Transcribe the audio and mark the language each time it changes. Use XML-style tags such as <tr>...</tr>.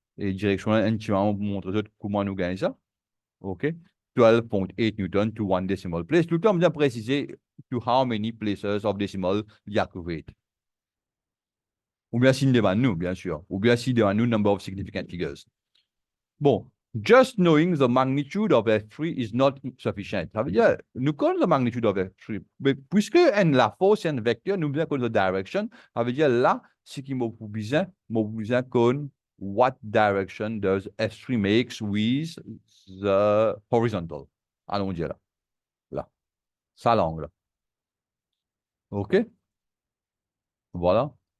<fr>Et direction là, intimement, montre comment nous gagnons ça, OK?</fr> <en>12,8 newton to one decimal place.</en> <fr>Tout le temps, bien préciser</fr> <en>to how many places of decimal</en> <fr>il y a</fr> <en>accurate.</en> <fr>Ou bien s'il demande nous, bien sûr. Ou bien s'il demande nous</fr> <en>number of significant figures. Bon, just knowing the magnitude of F3 is not sufficient.</en> <fr>Ça veut dire, nous connaissons la magnitude of F3, mais puisque la force est un vecteur, nous devons connaître la direction. Ça veut dire là, ce qui m'a besoin connaître</fr> <en>what direction does F3 makes with the horizontal.</en> <fr>Allons dire là. Là. Ça l'angle. OK? Voilà.</fr>